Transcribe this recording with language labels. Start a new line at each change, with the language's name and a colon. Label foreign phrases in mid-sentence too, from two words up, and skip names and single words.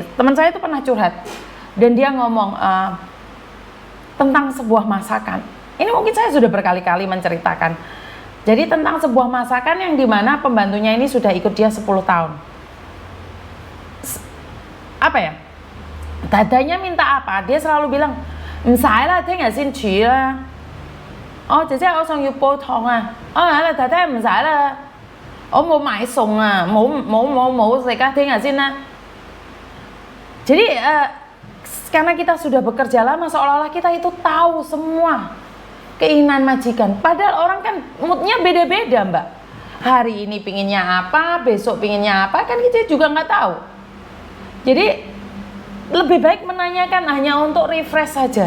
Indonesian: Teman saya tuh pernah curhat dan dia ngomong tentang sebuah masakan. Ini mungkin saya sudah berkali-kali menceritakan. Jadi tentang sebuah masakan yang dimana pembantunya ini sudah ikut dia 10 tahun. Apa ya? Dadanya minta apa? Dia selalu bilang,
Cantonese: 唔使啦，聽日先煮啦。哦，姐姐，我想要煲湯啊。哦，係啦，太太唔使啦，我冇買餸啊，冇食啊，聽日先啦。
Indonesian: Jadi karena kita sudah bekerja lama, seolah-olah kita itu tahu semua keinginan majikan. Padahal orang kan moodnya beda-beda, Mbak. Hari ini pinginnya apa, besok pinginnya apa, kan kita juga nggak tahu. Jadi lebih baik menanyakan hanya untuk refresh saja.